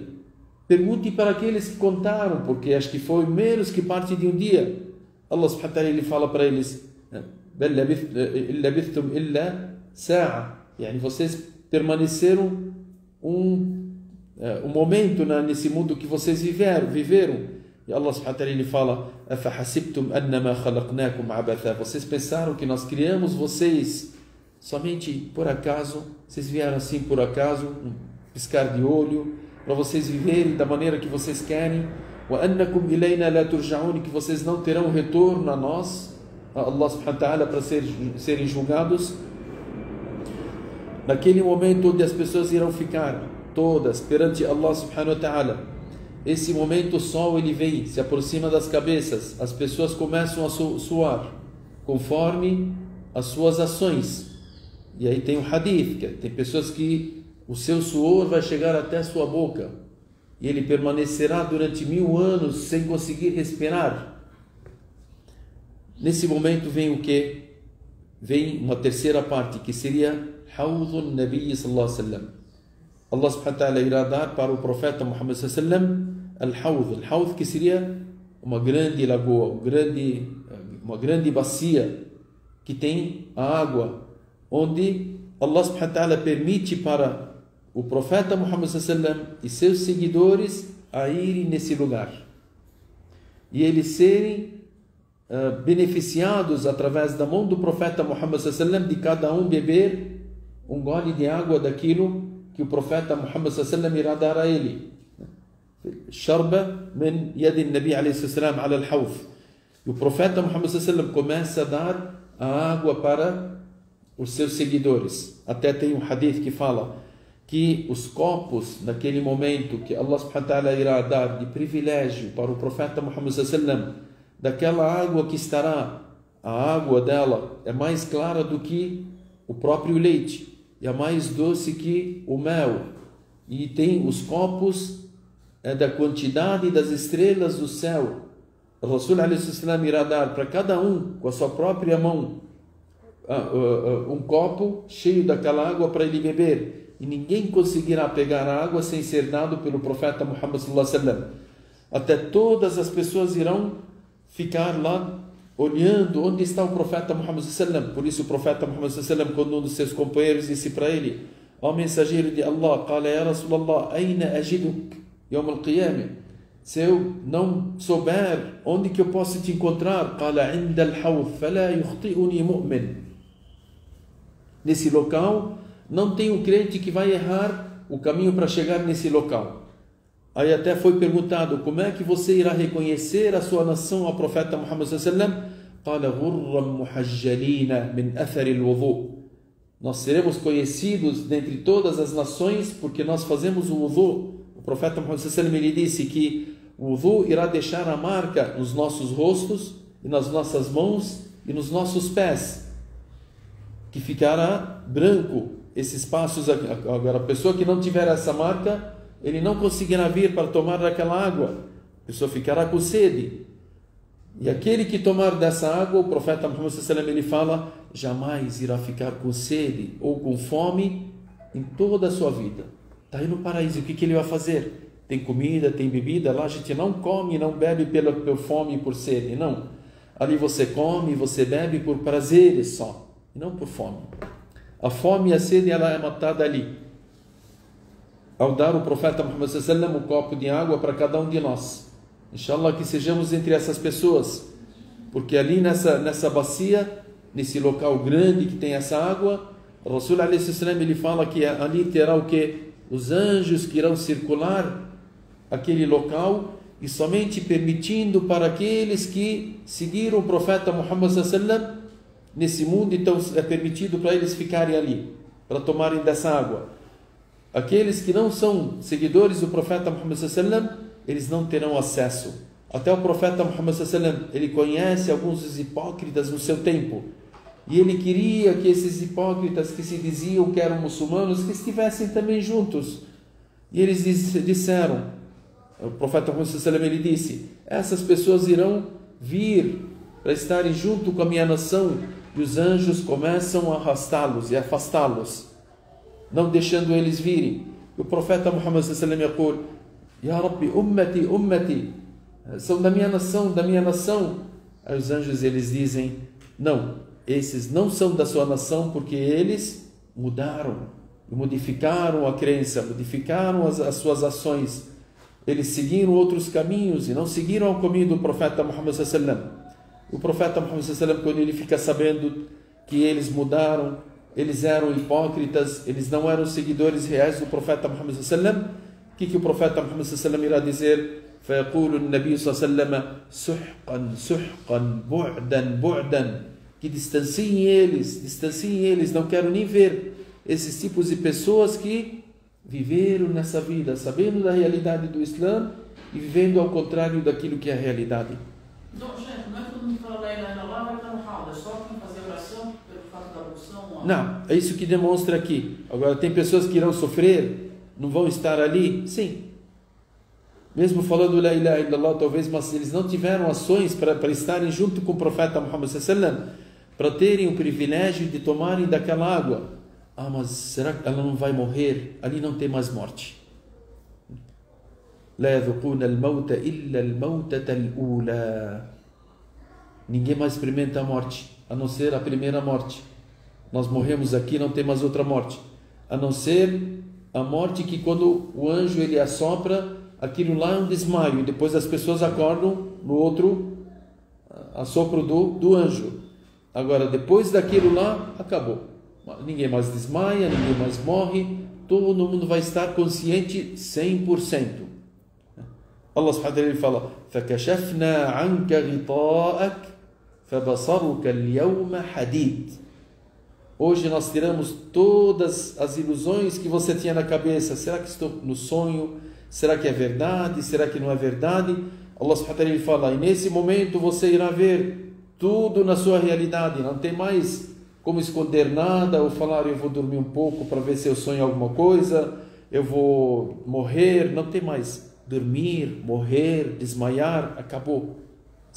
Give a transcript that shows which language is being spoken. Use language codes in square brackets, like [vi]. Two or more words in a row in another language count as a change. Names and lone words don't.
[pt] Pergunte para aqueles que contaram, porque acho que foi menos que parte de 1 dia. [ar] الله سبحانه وتعالى [pt] ele fala para eles, [ar] بل لبثتم إلا ساعة. [pt] Yani vocês permaneceram um momento nesse mundo que vocês viveram. E [ar] الله سبحانه وتعالى [pt] ele fala, [ar] أَفَحَسِبْتُمْ أَنَّمَا خَلَقْنَاكُمْ عَبَثًا. [pt] Vocês pensaram que nós criamos vocês somente por acaso? Vocês vieram assim por acaso, um piscar de olho, para vocês viverem da maneira que vocês querem? [ar] وَأَنَّكُمْ إِلَيْنَا لَا تُرْجَعُونَ, [pt] que vocês não terão retorno a nós, a [ar] الله سبحانه وتعالى, [pt] para serem julgados. Naquele momento onde as pessoas irão ficar todas perante [ar] الله سبحانه وتعالى, [pt] esse momento o sol ele vem, se aproxima das cabeças, as pessoas começam a suar conforme as suas ações. E aí tem um hadith, que tem pessoas que o seu suor vai chegar até a sua boca e ele permanecerá durante 1000 anos sem conseguir respirar. Nesse momento vem o que? Vem uma terceira parte, que seria [ar] حوض النبي صلى الله عليه وسلم. الله سبحانه وتعالى [pt] irá dar para o profeta Muhammad [ar] صلى الله عليه وسلم الحوض, [pt] que seria uma grande lagoa, uma grande bacia que tem a água, onde [ar] الله سبحانه وتعالى [pt] permite para o profeta Muhammad [ar] صلى الله عليه وسلم [pt] e seus seguidores a irem nesse lugar e eles serem beneficiados através da mão do profeta Muhammad [ar] صلى الله عليه وسلم, [pt] de cada um beber um gole de água daquilo que o profeta Muhammad [ar] صلى الله عليه وسلم [pt] irá dar a ele. [ar] شربة من يد النبي عليه السلام على الحوض. [pt] E o profeta Muhammad [ar] صلى الله عليه وسلم [pt] começa a dar a água para os seus seguidores. Até tem um hadith que fala que os copos, naquele momento que [ar] الله سبحانه وتعالى [pt] irá dar de privilégio para o profeta Muhammad [ar] صلى الله عليه وسلم, [pt] daquela água que estará, a água dela é mais clara do que o próprio leite, e é mais doce que o mel, e tem os copos da quantidade das estrelas do céu, o Rasul a.s. irá dar para cada um, com a sua própria mão, um copo cheio daquela água para ele beber. E ninguém conseguirá pegar a água sem ser dado pelo profeta Muhammad [ar] صلى الله عليه وسلم. [pt] Até todas as pessoas irão ficar lá olhando onde está o profeta Muhammad [ar] صلى الله عليه وسلم. [pt] Por isso o profeta Muhammad [ar] صلى الله عليه وسلم, [pt] quando um dos seus companheiros disse para ele: ó mensageiro de Allah, [ar] قال يا رسول الله أين أجدك يوم القيامة? [pt] Se eu não souber onde que eu posso te encontrar, [ar] قال عند الحوض فلا يخطئني مؤمن. [pt] Nesse local não tem um crente que vai errar o caminho para chegar nesse local. Aí até foi perguntado: como é que você irá reconhecer a sua nação ao profeta Muhammad [ar] صلى الله عليه وسلم? قال غرا محجلين من أثر الوضوء. [pt] Nós seremos conhecidos dentre todas as nações porque nós fazemos o wudu. O profeta Muhammad [ar] صلى الله عليه وسلم, [pt] ele disse que o wudu irá deixar a marca nos nossos rostos e nas nossas mãos e nos nossos pés, que ficará branco esses passos. Agora, a pessoa que não tiver essa marca, ele não conseguirá vir para tomar daquela água. A pessoa ficará com sede. E aquele que tomar dessa água, o profeta Muhammad [ar] صلى الله عليه وسلم, [pt] ele fala, jamais irá ficar com sede ou com fome em toda a sua vida. Está aí no paraíso, o que ele vai fazer? Tem comida, tem bebida, lá a gente não come, não bebe por fome e por sede, não. Ali você come, você bebe por prazeres só, e não por fome. A fome e a sede, ela é matada ali, ao dar o profeta Muhammad [ar] صلى الله عليه وسلم [pt] um copo de água para cada um de nós. Inshallah que sejamos entre essas pessoas, porque ali nessa bacia, nesse local grande que tem essa água, o Rasul a.s. ele fala que ali terá o que? Os anjos que irão circular aquele local e somente permitindo para aqueles que seguiram o profeta Muhammad [ar] صلى الله عليه وسلم [pt] nesse mundo, então é permitido para eles ficarem ali, para tomarem dessa água. Aqueles que não são seguidores do profeta Muhammad [ar] صلى الله عليه وسلم, [pt] eles não terão acesso. Até o profeta Muhammad [ar] صلى الله عليه وسلم, [pt] ele conhece alguns dos hipócritas no seu tempo, e ele queria que esses hipócritas que se diziam que eram muçulmanos, que estivessem também juntos. E eles disseram, o profeta Muhammad [ar] صلى الله عليه وسلم, [pt] ele disse, essas pessoas irão vir para estarem junto com a minha nação, e os anjos começam a arrastá-los e afastá-los, não deixando eles virem. E o profeta Muhammad [ar] صلى الله عليه وسلم [pt] diz, [ar] يا ربي أمتي أمتي, [pt] são da minha nação. Aí os anjos, eles dizem, não, esses não são da sua nação, porque eles mudaram, modificaram a crença, modificaram as suas ações, eles seguiram outros caminhos e não seguiram o caminho do profeta Muhammad [ar] صلى الله عليه وسلم. [pt] O profeta Muhammad [ar] صلى الله عليه وسلم, [pt] quando ele fica sabendo que eles mudaram, eles eram hipócritas, eles não eram seguidores reais do profeta Muhammad [ar] صلى الله عليه وسلم, [pt] o que o profeta Muhammad [ar] صلى الله عليه وسلم [pt] irá dizer? [ar] فيقول النبي صلى الله عليه وسلم سحقا سحقا بعدا بعدا, [pt] que distanciem eles, não quero nem ver esses tipos de pessoas que viveram nessa vida, sabendo da realidade do Islã e vivendo ao contrário daquilo que é a realidade. Então, gente, não é todo mundo que fala lá e lá vai estar no hall, é só quem fazer oração pelo fato da ablução? Não, é isso que demonstra aqui. Agora, tem pessoas que irão sofrer, não vão estar ali? Sim. Mesmo falando [ar] لا إله إلا الله, [pt] talvez, mas eles não tiveram ações para estarem junto com o profeta Muhammad [ar] صلى الله عليه وسلم, [pt] para terem o privilégio de tomarem daquela água. Ah, mas será que ela não vai morrer? Ali não tem mais morte. [ar] لا يذوقون الموت إلا الموتة الأولى. [pt] Ninguém mais experimenta a morte, a não ser a primeira morte. Nós morremos aqui, não tem mais outra morte, a não ser a morte que quando o anjo ele assopra, aquilo lá é um desmaio, e depois as pessoas acordam no outro assopro do anjo. Agora, depois daquilo lá, acabou. Ninguém mais desmaia, ninguém mais morre, todo mundo vai estar consciente 100%. [ar] الله سبحانه وتعالى fala, فَكَشَفْنَا عَنْكَ غِطَاءَكَ فَبَصَرُكَ الْيَوْمَ حَدِيدٌ. [pt] Hoje nós tiramos todas as ilusões que você tinha na cabeça. Será que estou no sonho? Será que é verdade? Será que não é verdade? [ar] الله سبحانه وتعالى [pt] fala, e nesse momento você irá ver tudo na sua realidade. Não tem mais como esconder nada ou falar, eu vou dormir um pouco para ver se eu sonho alguma coisa, eu vou morrer. Não tem mais dormir, morrer, desmaiar, acabou.